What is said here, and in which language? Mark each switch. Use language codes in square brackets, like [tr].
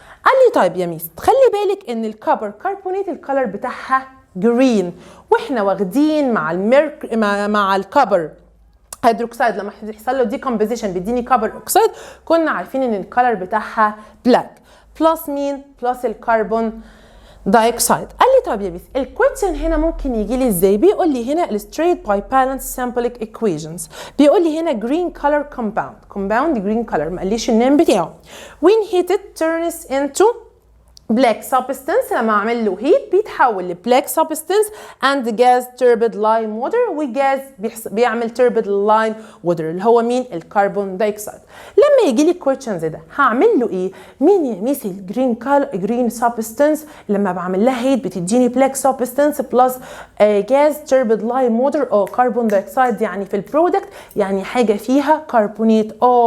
[ar] قال لي طيب يا ميس خلي بالك ان الكبر كربونات الكلر بتاعها جرين، واحنا واخدين مع الكبر هيدروكسيد لما يحصل له ديكومبوزيشن بيديني كبر اوكسيد كنا عارفين ان الكلر بتاعها بلاك بلس مين؟ بلس الكربون دايوكسيد. قال لي طب يا ميس الكويشن هنا ممكن يجي لي ازاي؟ بيقول لي هنا [en] illustrate by balanced symbolic equations. [ar] بيقول لي هنا [en] green color compound green color [ar] ما قاليش النام بتاعه. [en] when heated turns into black substance. [ar] لما اعمل له heat بيتحول ل [en] black substance and gas turbid lime water، [ar] وجاز بيعمل [en] turbid lime water [ar] اللي هو مين؟ الكربون دايوكسيد. لما يجي لي كويشن زي ده هعمل له ايه؟ مين يا ميس الجرين substance لما بعمل لها heat بتديني [en] black substance plus gas turbid lime water [ar] او كربون دايوكسيد، يعني في البرودكت يعني حاجه فيها كربونات.